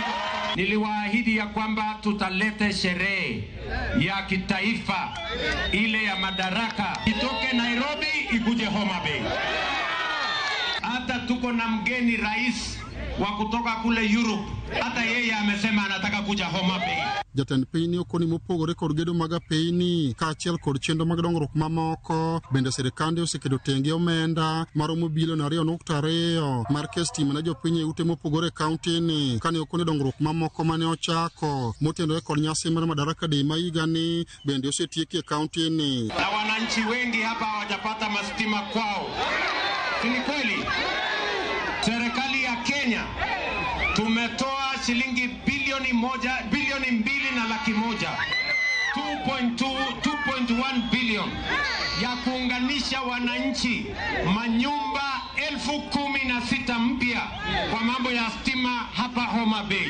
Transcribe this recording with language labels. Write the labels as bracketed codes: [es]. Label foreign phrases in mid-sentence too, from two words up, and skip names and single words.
[sw] Niliwaahidi ya kwamba tutalete sherehe ya kitaifa ile ya Madaraka itoke Nairobi ikuje Homa Bay. Hata tuko na mgeni rais wa kutoka kule Europe, hata yeye amesema anataka kuja Homa Bay. [luo] Jatend piny okoni mopogore kod gedo mag apeyni kaachiel kod chenro mag dongruok mamoko bende sirikande oseketo tenge omenda maromo bilion 2.2 mar kes stima ne jopiny e ute mopogore kaunti ni kane okoni dongruok mamoko mane ochako motenore kod nyasi mar Madaraka Day ma higani bende osetieki e kaunti ni. [sw] Na wananchi wengi hapa hawajapata mastima kwao. Ni kweli serikali ya Kenya tumetoa shilingi bilioni 2.1 2.1 bilioni ya kuunganisha wananchi manyumba 16,000 mpya kwa mambo ya stima hapa Homa Bay.